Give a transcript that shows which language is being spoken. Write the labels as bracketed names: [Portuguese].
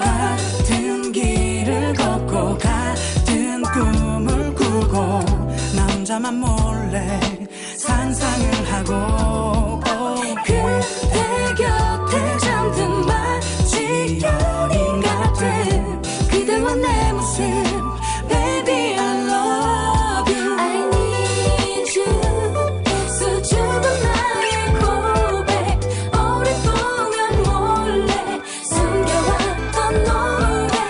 [Korean] 같은 길을 걷고 같은 꿈을 꾸고 나 혼자만 몰래 상상을 하고 그대 곁에 잠든 마치 연인 같은 그대와 내 모습 [English] Baby I love you I need you. [Korean] 수줍은 나의 고백 오랫동안 몰래 숨겨왔던 노래.